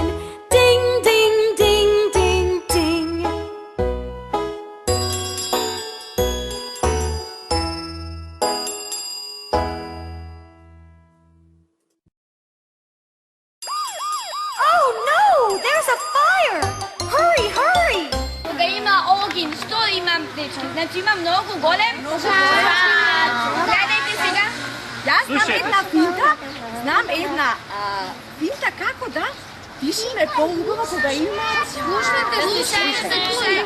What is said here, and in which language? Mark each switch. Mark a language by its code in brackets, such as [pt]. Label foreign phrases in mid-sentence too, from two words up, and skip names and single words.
[en] Ding, ding, ding, ding, ding. Oh no, there's a fire! Hurry, hurry! [mk] Кога има огин, што имам, дечки? Значи има многу голем чад. Гледајте сега. Јас знам една финта, како да пишеме поубаво кога има Слушајте.